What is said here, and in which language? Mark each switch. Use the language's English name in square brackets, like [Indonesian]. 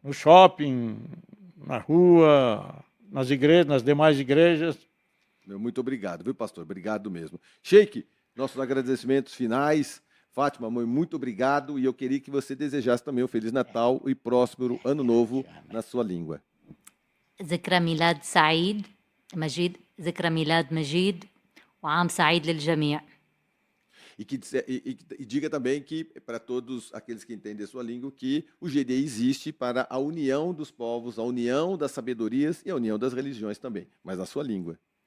[Portuguese] No shopping, na rua, nas igrejas, nas demais igrejas. Muito obrigado, viu, pastor? Obrigado mesmo. Sheik, nossos agradecimentos finais. Fátima, mãe, muito obrigado. E eu queria que você desejasse também um Feliz Natal e próspero Ano Novo na sua língua. [Arabic] ذكرى ميلاد سعيد مجيد ذكرى ميلاد مجيد وعام سعيد للجميع. [Portuguese] E diga também que, para todos aqueles que entendem a sua língua, que o GDI existe para a união dos povos, a união das sabedorias e a união das religiões também, mas na sua língua.